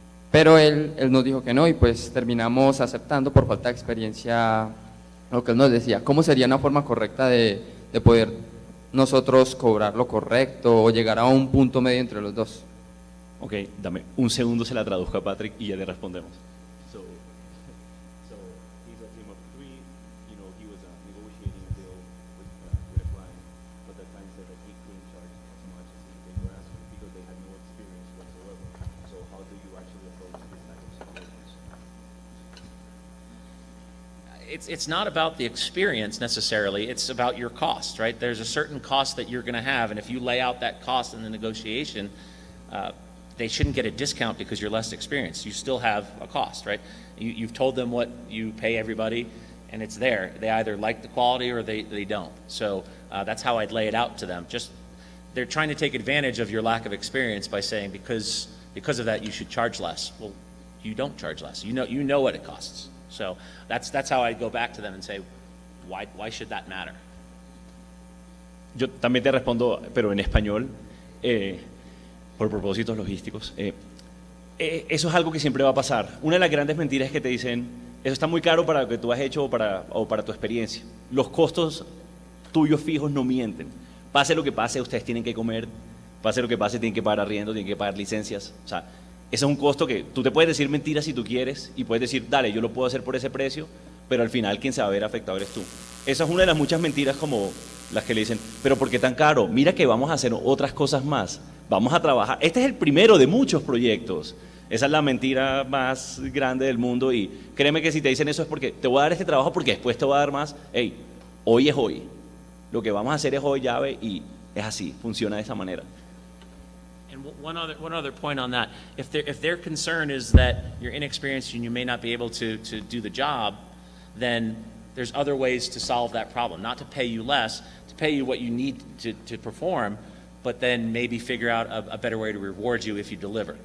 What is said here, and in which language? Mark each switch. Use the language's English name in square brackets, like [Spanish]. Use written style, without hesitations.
[Spanish] Pero él nos dijo que no y pues terminamos aceptando por falta de experiencia lo que él nos decía. ¿Cómo sería una forma correcta de poder nosotros cobrar lo correcto o llegar a un punto medio entre los dos? Ok, dame un segundo, se la traduzco a Patrick y ya le respondemos. [English] So he's a team of 3, you know, he was negotiating a deal with a client, but the client said that he couldn't charge as much as they were asking because they had no experience whatsoever. So how do you actually approach this type of situations? It's not about the experience necessarily, it's about your cost, right? There's a certain cost that you're going to have, and if you lay out that cost in the negotiation, they shouldn't get a discount because you're less experienced. You still have a cost, right? You've told them what you pay everybody, and it's there. They either like the quality or they don't. So that's how I'd lay it out to them. Just they're trying to take advantage of your lack of experience by saying because of that you should charge less. Well, you don't charge less. You know what it costs. So that's how I'd go back to them and say, why should that matter? [Spanish] Yo también te respondo, pero en español, por propósitos logísticos. Eso es algo que siempre va a pasar. Una de las grandes mentiras es que te dicen, eso está muy caro para lo que tú has hecho o para tu experiencia. Los costos tuyos fijos no mienten. Pase lo que pase, ustedes tienen que comer. Pase lo que pase, tienen que pagar arriendo, tienen que pagar licencias. O sea, ese es un costo que tú te puedes decir mentiras si tú quieres y puedes decir, dale, yo lo puedo hacer por ese precio, pero al final quien se va a ver afectado eres tú. Esa es una de las muchas mentiras como las que le dicen, pero ¿por qué tan caro? Mira que vamos a hacer otras cosas más. Vamos a trabajar. Este es el primero de muchos proyectos. Esa es la mentira más grande del mundo y créeme que si te dicen eso es porque te voy a dar este trabajo porque después te voy a dar más. Hey, hoy es hoy. Lo que vamos a hacer es hoy, llave, y es así, funciona de esa manera. [English] And one other point on that, if their concern is that you're inexperienced and you may not be able to do the job, then there's other ways to solve that problem. Not to pay you less, to pay you what you need to perform, but then maybe figure out a better way to reward you if you deliver.